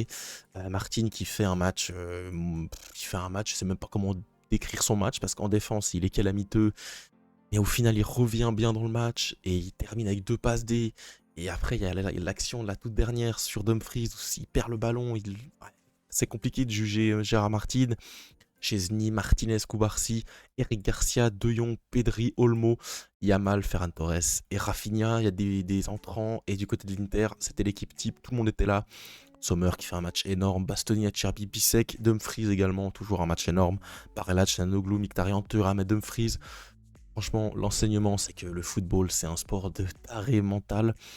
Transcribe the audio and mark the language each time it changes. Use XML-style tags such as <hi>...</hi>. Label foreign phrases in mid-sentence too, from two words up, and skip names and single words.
<fr>Martin qui fait un match, je sais même pas comment décrire son match, parce qu'en défense, il est calamiteux, et au final, il revient bien dans le match et il termine avec 2 passes D. Et après, il y a l'action de la toute dernière sur Dumfries où il perd le ballon. Ouais, c'est compliqué de juger Gérard Martin. Chesney, Martinez, Cubarsí, Eric Garcia, De Jong, Pedri, Olmo, Yamal, Ferran Torres et Rafinha. Il y a des entrants. Et du côté de l'Inter, c'était l'équipe type. Tout le monde était là. Sommer qui fait un match énorme, Bastoni, Acerbi, Bissek, Dumfries également, toujours un match énorme. Barella, Çalhanoğlu, Mkhitaryan, Thuram et Dumfries. Franchement, l'enseignement, c'est que le football, c'est un sport de taré mental.</fr>